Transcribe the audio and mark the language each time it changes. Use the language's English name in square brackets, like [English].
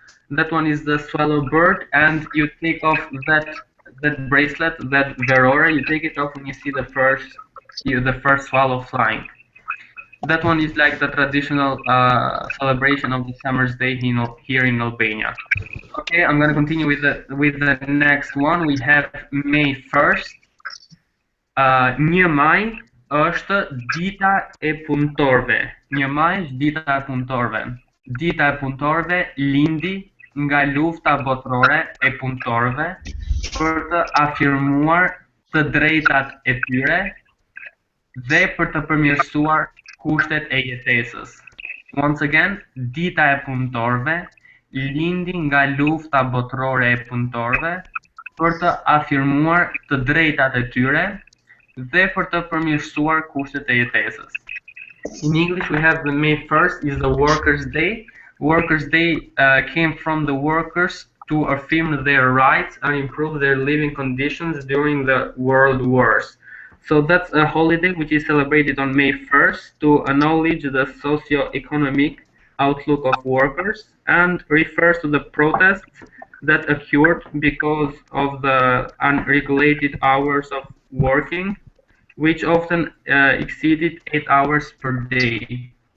[English] That one is the swallow bird, and you take off that bracelet, that verora. You take it off when you see the first swallow flying. That one is like the traditional celebration of the summer's day here in Albania. Okay, I'm gonna continue with the next one. We have May 1st. [Albanian] 1 maj është dita e punëtorëve. 1 maj është dita e punëtorëve. Dita e punëtorëve lindi nga lufta botërore e punëtorëve për të afirmuar të drejtat e tyre dhe për të përmirësuar kushtet e jetesës. [English] Once again, [Albanian] dita e punëtorëve lindi nga lufta botërore e punëtorëve për të afirmuar të drejtat e tyre dhe për të përmirësuar kushtet e jetesës. [English] In English, we have the May 1st is the Workers' Day. Workers' Day came from the workers to affirm their rights and improve their living conditions during the world wars. So that's a holiday which is celebrated on May 1st to acknowledge the socio-economic outlook of workers and refers to the protests that occurred because of the unregulated hours of working, which often exceeded 8 hours per day.